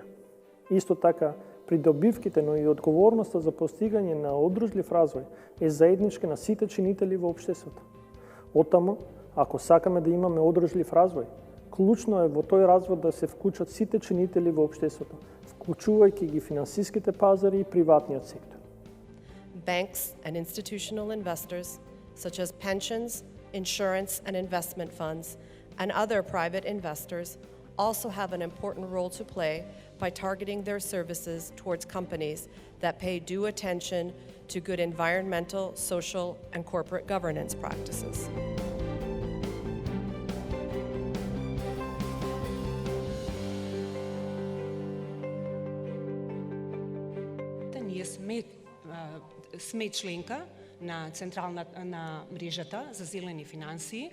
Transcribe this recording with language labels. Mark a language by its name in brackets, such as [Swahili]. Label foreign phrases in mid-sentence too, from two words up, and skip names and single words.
[Macedonian] Исто така, придобивките, но и одговорноста за постигање на одржлив развој е заедничка на сите чинители во општеството. Оттаму, ако сакаме да имаме одржлив развој, клучно е во тој развој да се вклучат сите чинители во општеството, вклучувајќи ги финансиските пазари и приватниот сектор. [English] Banks and institutional investors, such as pensions, insurance and investment funds, and other private investors, also have an important role to play by targeting their services towards companies that pay due attention to good environmental, social, and corporate governance practices. [Macedonian] Ние сме членка на на мрежата за зелени финансии.